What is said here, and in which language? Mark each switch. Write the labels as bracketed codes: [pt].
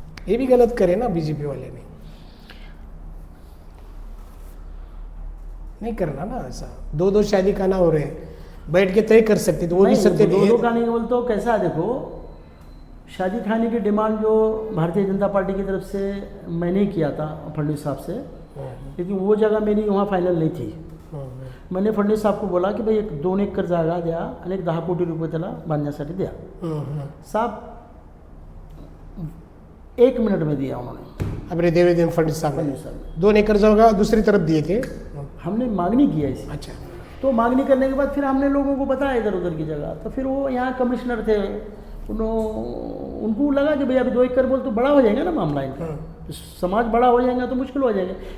[hi] ये भी गलत करे ना बीजेपी वाले ने, नहीं करना ना ऐसा। 2 शादी खाना हो रहे हैं, बैठ के तय कर सकते, तो वो भी सकते। 2 का नहीं बोलते हो, कैसा है देखो, शादी खाने की डिमांड जो भारतीय जनता पार्टी की तरफ से मैंने ही किया था फडणवीस साहब से, लेकिन वो जगह मेरी वहाँ फाइनल नहीं थी। मैंने फडणवीस साहब को बोला की भाई [mr] एक 2 एकर जागा द्या आणि एक 10 कोटी रुपये त्याला बांधण्यासाठी द्या। [hi] साहब 1 मिनट में दिया उन्होंने, अपने देवेंद्र फडणवीस साहब ने 2 एकर जगह दूसरी तरफ दिए थे। हमने मांगनी की है इसी। अच्छा, तो मांगनी करने के बाद फिर हमने लोगों को बताया इधर उधर की जगह, तो फिर वो यहाँ कमिश्नर थे, उनको लगा कि भैया अभी 2 एकड़ बोल तो बड़ा हो जाएगा ना मामला इनका, तो समाज बड़ा हो जाएगा तो मुश्किल हो जाएगा।